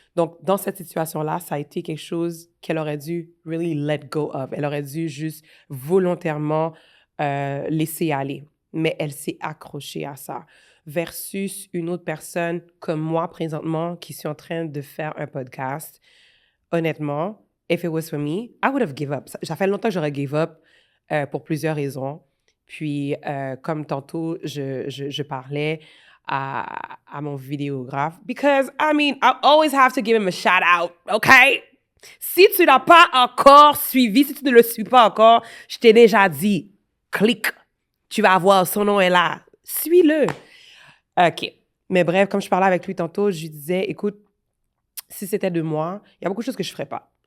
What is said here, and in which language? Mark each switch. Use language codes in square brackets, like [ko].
[fr] Donc, dans cette situation-là, ça a été quelque chose qu'elle aurait dû [en] really let go of. [fr] Elle aurait dû juste volontairement laisser aller. Mais elle s'est accrochée à ça. Versus une autre personne comme moi, présentement, qui suis en train de faire un podcast. [en] Honnêtement, if it was for me, I would have give up. [fr] Ça fait longtemps que j'aurais give up pour plusieurs raisons. Puis, comme tantôt, je parlais à mon vidéographe. [en] Because, I mean, I always have to give him a shout out, OK? [fr] Si tu n'as pas encore suivi, si tu ne le suis pas encore, je t'ai déjà dit, clique. Tu vas voir, son nom est là. Suis-le. OK. Mais bref, comme je parlais avec lui tantôt, je lui disais, écoute, si c'était de moi, il y a beaucoup de choses que je ne ferais pas.